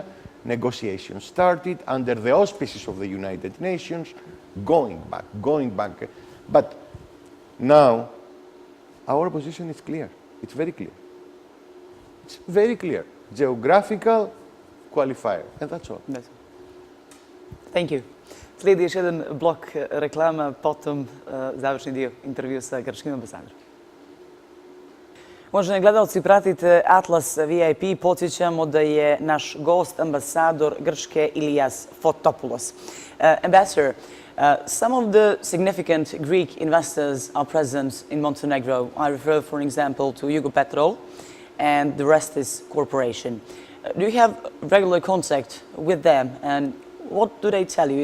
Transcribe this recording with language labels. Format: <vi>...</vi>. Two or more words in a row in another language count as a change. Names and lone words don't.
<en>Negotiations started under the auspices of the United Nations, going back. But now our position is clear. It's very clear. It's very clear. Geographical qualifier, and that's all. Thank you.</en> <sr>Slijedi još jedan blok reklama, potom završni dio intervju sa grčkim ambasadorom. Uvaženi gledalci, pratite Atlas VIP. Podsjećamo da je naš gost ambasador Grčke Ilias Fotopoulos.</sr> <en>Ambassador, some of the significant Greek investors are present in Montenegro. I refer, for example, to Jugopetrol and the Restis Corporation. Do you have regular contact with them, and what do they tell you?</en>